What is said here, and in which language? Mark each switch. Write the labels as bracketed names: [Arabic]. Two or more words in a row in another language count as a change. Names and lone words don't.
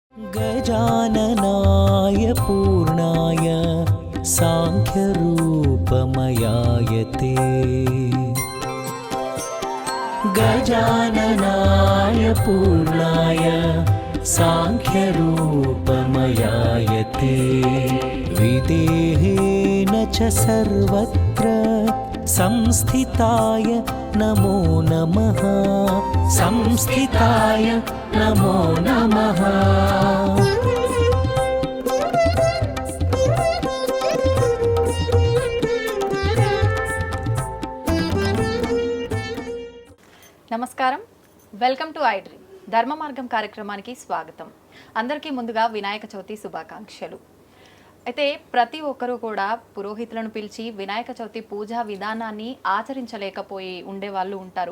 [Sanskrit] गजाननाय पूर्णाय साङ्ख्यरूपमयाय ते गजाननाय पूर्णाय साङ्ख्यरूपमयाय ते विदेहेन च सर्वत्र संस्थिताय नमो नमः संस्थिताय नमो नमः। [Telugu] నమస్కారం, [English] welcome to [Telugu] ఐ డ్రీమ్ ధర్మ మార్గం కార్యక్రమానికి స్వాగతం. అందరికీ ముందుగా వినాయక చవితి శుభాకాంక్షలు. అయితే ప్రతి ఒక్కరూ కూడా పురోహితులను పిలిచి వినాయక చవితి పూజా విధానాన్ని ఆచరించలేకపోయి ఉండే వాళ్ళు ఉంటారు.